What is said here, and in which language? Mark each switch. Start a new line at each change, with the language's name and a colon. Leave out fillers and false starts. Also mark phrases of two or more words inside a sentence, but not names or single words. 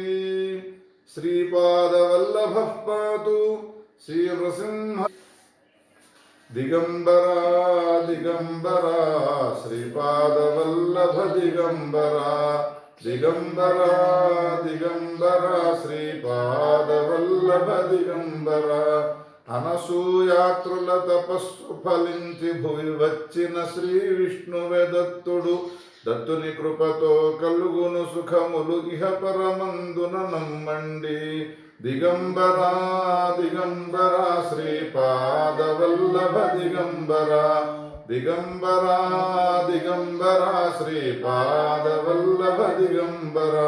Sanskrit: श्रीपादवल्लभः पातु श्रीनृसिंह। दिगंबरा दिगंबरा श्रीपादवल्लभ दिगंबरा दिगंबरा दिगंबरा श्रीपादवल्लभ दिगंबरा।
Telugu: అనసూయాత్రులతపస్సు ఫలించి భువి వచ్చిన శ్రీ విష్ణువే దత్తుడు దత్తుని కృపతో కలుగును సుఖములు ఇహ పరమందున నమ్మండి.
Sanskrit: దిగంబరా దిగంబరా శ్రీపాదవల్లభ దిగంబరా దిగంబరా దిగంబరా శ్రీపాదవల్లభ దిగంబరా।